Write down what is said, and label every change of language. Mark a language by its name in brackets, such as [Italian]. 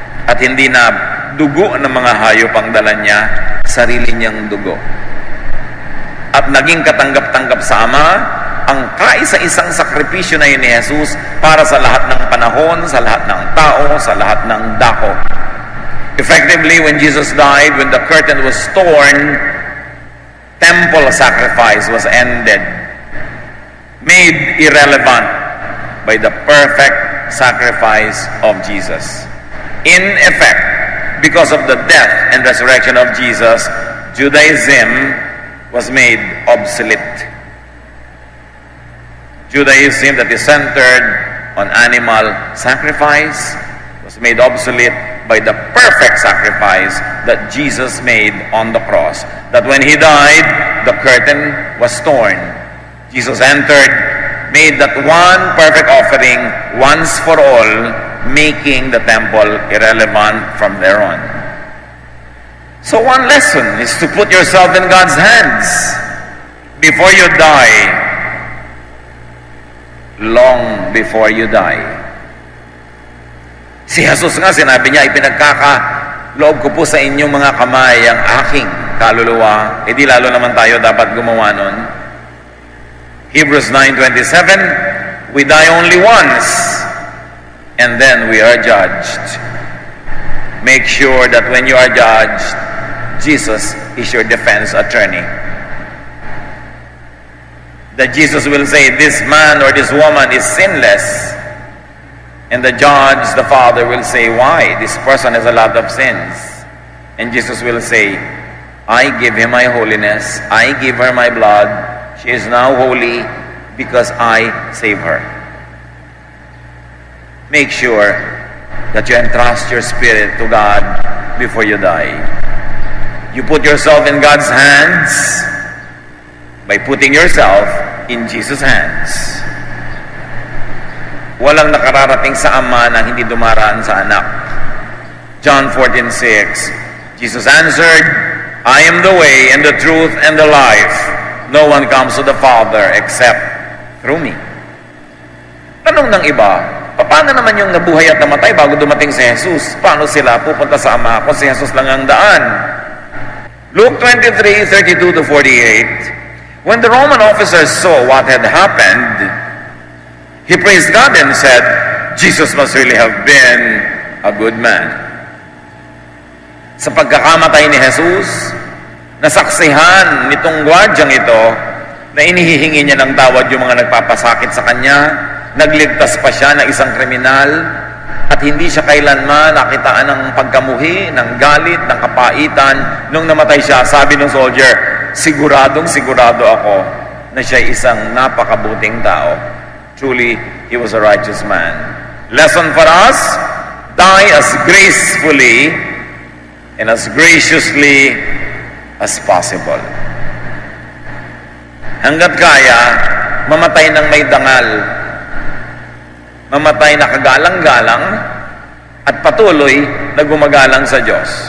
[Filipino] At hindi na dugo ng mga hayop ang dala niya, sarili niyang dugo. At naging katanggap-tanggap sa Ama ang kaisa-isang sakripisyo na yun ni Jesus para sa lahat ng panahon, sa lahat ng tao, sa lahat ng dako. [English] Effectively, when Jesus died, when the curtain was torn, temple sacrifice was ended, made irrelevant by the perfect sacrifice of Jesus. In effect, because of the death and resurrection of Jesus, Judaism was made obsolete. Judaism that is centered on animal sacrifice was made obsolete by the perfect sacrifice that Jesus made on the cross. That when He died, the curtain was torn. Jesus entered, made that one perfect offering once for all, making the temple irrelevant from there on. So one lesson is to put yourself in God's hands before you die, long before you die. [Filipino] Si Jesus nga, sinabi niya, ipinagkakaloob ko po sa inyong mga kamay ang aking kaluluwa. E di lalo naman tayo dapat gumawa nun. [English] Hebrews 9:27, we die only once, and then we are judged. Make sure that when you are judged, Jesus is your defense attorney. That Jesus will say, this man or this woman is sinless. And the judge, the Father, will say, why? This person has a lot of sins. And Jesus will say, I give him my holiness. I give her my blood. She is now holy because I save her. Make sure that you entrust your spirit to God before you die. You put yourself in God's hands by putting yourself in Jesus' hands. [Filipino] Walang nakararating sa Ama na hindi dumaraan sa Anak. [English] John 14:6, Jesus answered, I am the way and the truth and the life. No one comes to the Father except through me. [Filipino] Tanong ng iba, paano naman yung nabuhay at namatay bago dumating si Jesus? Paano sila pupunta sa Ama kung si Jesus lang ang daan? [English] Luke 23:32-48, when the Roman officers saw what had happened, he praised God and said, Jesus must really have been a good man. [Filipino] Sa pagkakamatay ni Jesus, nasaksihan nitong gwardyang ito na inihihingi niya ng tawad yung mga nagpapasakit sa kanya, nagligtas pa siya ng isang kriminal, at hindi siya kailanman nakitaan ng pagkamuhi, ng galit, ng kapaitan. Nung namatay siya, sabi ng soldier, sigurado ako na siya isang napakabuting tao. [English] Truly, he was a righteous man. Lesson for us, die as gracefully and as graciously as possible. [Filipino] Hanggat kaya, mamatay ng may dangal, mamatay na kagalang-galang, at patuloy na gumagalang sa Diyos.